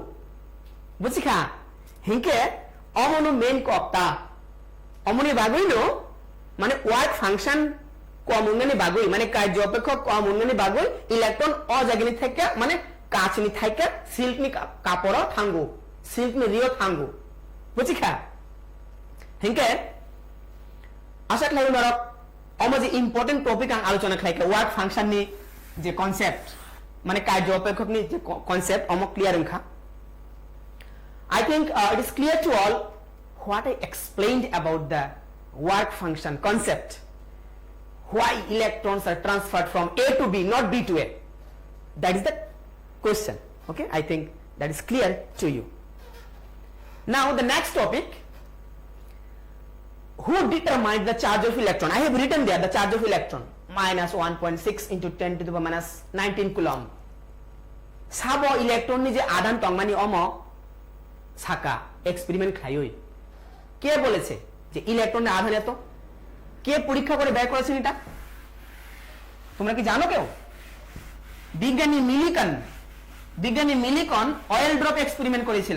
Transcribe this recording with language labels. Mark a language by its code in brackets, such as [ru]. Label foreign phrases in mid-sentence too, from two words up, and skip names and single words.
[trp] বুঝছি খা হিংকে অমনু মেন কপ্তা অমনি বাগইলো মানে [en] work function [trp] কম উন্নয়নী বাগই মানে [bn] কার্য অপেক্ষক [trp] কম উন্নয়নী বাগই ইলেকট্রন অজাগিনি থেকে মানে কাচনি থেকে সিল্ক নি কাপড় থাঙ্গো সিল্ক নি রিও থাঙ্গো। বুঝি খা হিংকে আশা খাই ধরক অম যে [en] important topic [trp] আং আলোচনা খাইকে [en] work function [trp] নি যে কনসেপ্ট মানে [bn] কার্য অপেক্ষক [trp] নি যে কনসেপ্ট অম ক্লিয়ার খা। [en] I think it is clear to all what I explained about the work function concept. Why electrons are transferred from A to B, not B to A? That is the question. Okay, I think that is clear to you. Now the next topic. Who determined the charge of electron? I have written there the charge of electron minus 1.6 into 10 to the power minus 19 coulomb. [trp] Sabo electron ni je আধান তংমানি অম ছাকা এক্সপেরিমেন্ট খাইই [bn] কে বলেছে যে ইলেকট্রনের আধান এত? কে পরীক্ষা করে বের করেছেন এটা? তোমরা কি জানো কেউ? বিজ্ঞানী মিলিকন [en] oil drop experiment [bn] করেছিলেন।